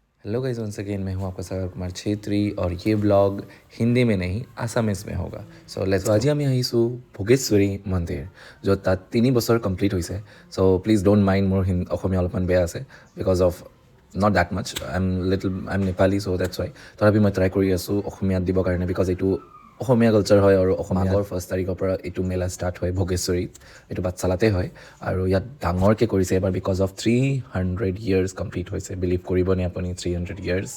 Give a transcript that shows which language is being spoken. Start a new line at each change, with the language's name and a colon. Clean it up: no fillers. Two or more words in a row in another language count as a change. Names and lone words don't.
English: hello guys, once again
Hindi: मैं हूं आपका सागर कुमार छेत्री और ये ब्लॉग हिंदी में नहीं आसामीज में होगा।
English: so let's
Assamese: আজি আমি আহিছোঁ ভোগেশ্বৰী মন্দিৰ, য'ত তাত 3 বছৰ কমপ্লিট হৈছে।
English: so please don't mind
Assamese: মোৰ অসমীয়া অলপমান বেয়া আছে
English: because of not that much. I am Nepali, so that's why.
Assamese: তথাপি মই ট্ৰাই কৰি আছোঁ অসমীয়াত দিবৰ কাৰণে বিকজ এইটো অসমীয়া কালচাৰ হয় আৰু মাঘৰ 1 তাৰিখৰ পৰা এইটো মেলা ষ্টাৰ্ট হয় ভোগেশ্বৰীত। এইটো বাটচালাতে হয় আৰু ইয়াত ডাঙৰকৈ কৰিছে এবাৰ
English: because of 300 years complete
Assamese: হৈছে। বিলিভ কৰিবনে আপুনি 300 ইয়াৰ্ছ?